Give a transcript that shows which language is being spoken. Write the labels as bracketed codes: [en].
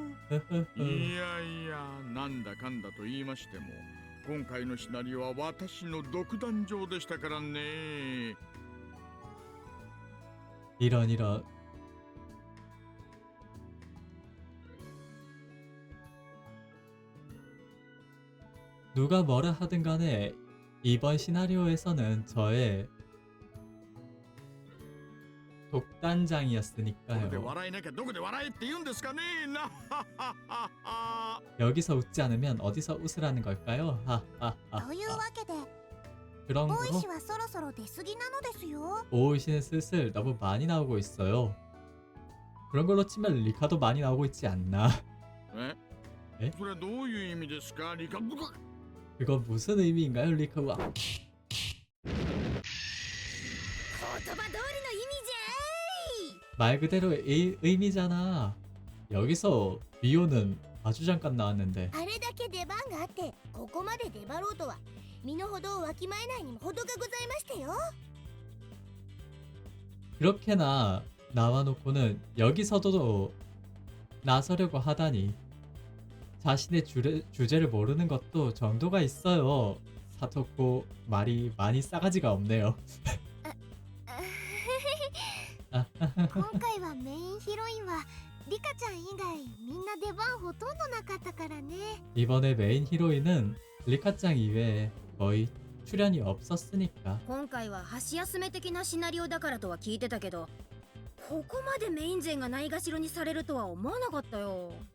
[ja] いやいや、なんだかんだと言いましても、今回のシナリオは私の独壇場でしたからね。 [ko] 이런 누가 뭐라 하든 간에 이번 시나리오에서는 저의 [ja] これで [ko] 독단장이었으니까요. [ja] 笑えなきゃどこで笑えって言うんですかねなはははは [ko] 여기서 웃지 않으면 어디서 웃으라는 걸까요? [ja] というわけで [ko] 그런 [ja] ボーイ [ko] 거로 [ja] 氏はそろそろ出過ぎなのですよ。 [ko] 오이시는 슬슬 너무 많이 나오고 있어요. 그런 걸로 치면 리카도 많이 나오고 있지 않나? え [ja] それはどういう意味ですかリカ？ [ko] 그건 무슨 의미인가요, 리카와? [ja] 言葉通りの意味じゃい。 [ko] 말 그대로 의미잖아. 여기서 미호는 아주 잠깐 나왔는데 [ja] あれだけ出番があってここまで出張ろうとは身の程をわきまえないにも程がございましたよ。 [ko] 그렇게나 나와놓고는 여기서도 나서려고 하다니 자신의 주제를 모르는 것도 정도가 있어요. 사토코 말이 많이 싸가지가 없네요. [ja] 今回はメインヒロインはリカちゃん以外みんな出番ほとんどなかったからね。 [ko] 이번에 메인 히로인은 리카짱 이외에 거의 출연이 없었으니까 [ja] 今回は箸休め的なシナリオだからとは聞いてたけど、ここまでメイン勢がないがしろにされるとは思わなかったよ。